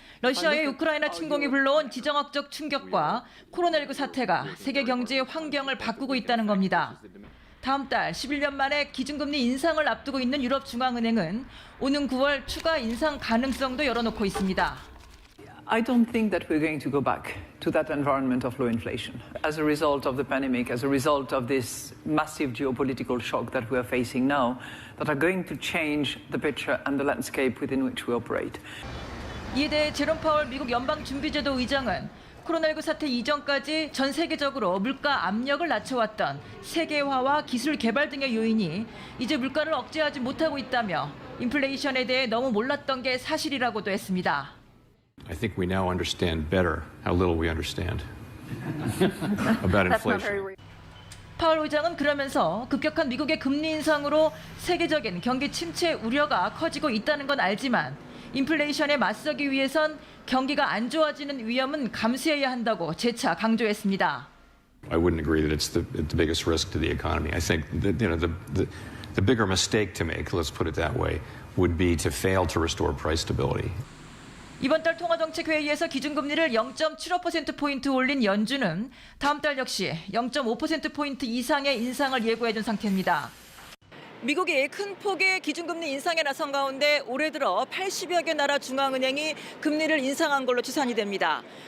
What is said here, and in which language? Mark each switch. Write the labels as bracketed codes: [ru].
[ko] 러시아의 우크라이나 침공이 불러온 지정학적 충격과 코로나19 사태가 세계 경제의 환경을 바꾸고 있다는 겁니다. 다음 달 11년 만에 기준금리 인상을 앞두고 있는 유럽 중앙은행은 오는 9월 추가 인상 가능성도 열어놓고 있습니다. [en] I don't think that we're going to go back to that environment of low inflation as a result of the pandemic, as a result of this massive geopolitical shock that we are facing now, that are going to change the picture and the landscape within which we operate. [ko] 이에 대해 제롬 파월 미국 연방준비제도 의장은 코로나19 사태 이전까지 전 세계적으로 물가 압력을 낮춰왔던 세계화와 기술 개발 등의 요인이 이제 물가를 억제하지 못하고 있다며 인플레이션에 대해 너무 몰랐던 게 사실이라고도 했습니다. [en] I think we now understand better how little we understand about inflation. [ko] 파월 의장은 그러면서 급격한 미국의 금리 인상으로 세계적인 경기 침체 우려가 커지고 있다는 건 알지만 인플레이션에 맞서기 위해선 경기가 안 좋아지는 위험은 감수해야 한다고 재차 강조했습니다. [en] I wouldn't agree that it's the biggest risk to the economy. I think that, the bigger mistake to make, let's put it that way, would be to fail to restore price stability. [ko] 이번 달 통화정책회의에서 기준금리를 0.75%포인트 올린 연준은 다음 달 역시 0.5%포인트 이상의 인상을 예고해준 상태입니다. 미국이 큰 폭의 기준금리 인상에 나선 가운데 올해 들어 80여 개 나라 중앙은행이 금리를 인상한 걸로 추산이 됩니다.